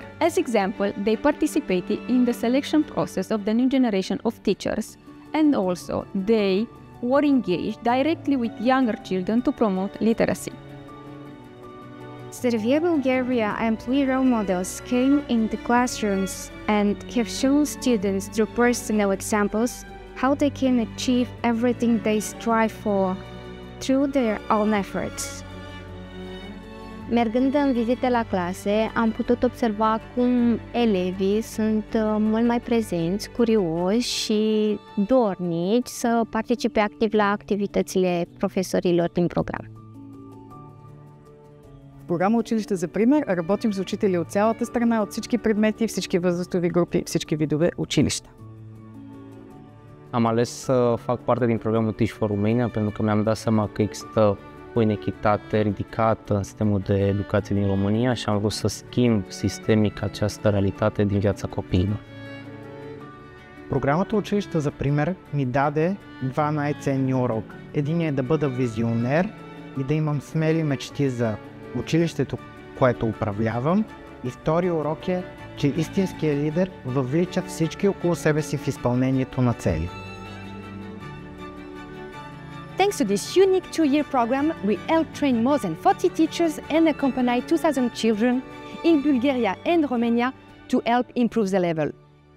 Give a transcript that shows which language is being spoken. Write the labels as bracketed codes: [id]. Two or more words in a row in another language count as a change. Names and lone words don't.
[en] As example, they participated in the selection process of the new generation of teachers, and also they were engaged directly with younger children to promote literacy. Servie Bulgaria employee role models came into classrooms and have shown students through personal examples how they can achieve everything they strive for through their own efforts. [ro] Mergând în vizite la clase, am putut observa cum elevii sunt mult mai prezenți, curioși și dornici să participe activ la activitățile profesorilor din program. [bg] В програма Училище за пример работим с учители от цялата страна, от всички предмети, всички възрастови групи, всички видове училища. [ro] Am ales să fac parte din programul Teach for Romania pentru că mi-am dat seama că există o inechitate ridicată în sistemul de educație din România și am vrut să schimb sistemic această realitate din viața copiilor. [bg] Програмата Училище за пример ми даде два най-ценни урока. Единият е да бъда визионер и да имам смели мечти за училището, което управлявам. И втория урок е, че истинският лидер въвлича всички около себе си в изпълнението на цели. [en] Thanks to this unique 2-year program, we helped train more than 40 teachers and accompany 2,000 children in Bulgaria and Romania to help improve the level.